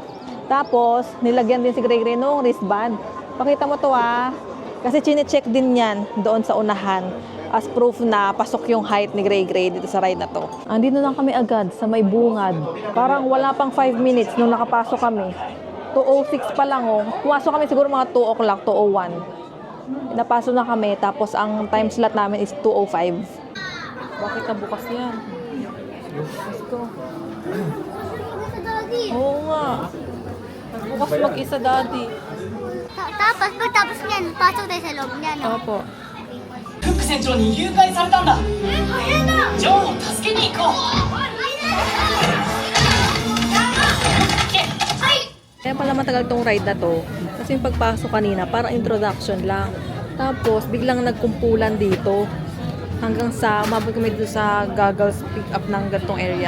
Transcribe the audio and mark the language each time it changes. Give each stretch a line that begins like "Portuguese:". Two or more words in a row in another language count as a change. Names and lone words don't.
Filipino: Tapos, nilagyan din si Gray nung wristband. Pakita mo to kasi chine-check din yan doon sa unahan
English: as proof
Filipino: na pasok yung height ni Gray dito sa ride na to. Andito lang kami agad sa may bungad. Parang wala pang 5 minutes nung nakapasok kami. 2:06 pa lang Pumasok kami siguro mga 2 o'clock, 2:01. Napasok na kami tapos ang
English: time slot
Filipino: namin is 2:05. Bakit bukas yan?
English: Let's go.
Filipino: Oo nga. Bukas mag-isa, Daddy. Tapos, pagtapos niyan, pasok tayo sa loob niya, no? Opo.
Japanese: フック船長に誘拐されたんだジョンを助けに行こう
Filipino: Kaya pala matagal tong ride na to. Kasi yung pagpasok kanina, parang introduction lang. Tapos, biglang nagkumpulan dito. Hanggang sa, umabot kami dito sa
English: goggles pick up
Filipino: ng gantong area.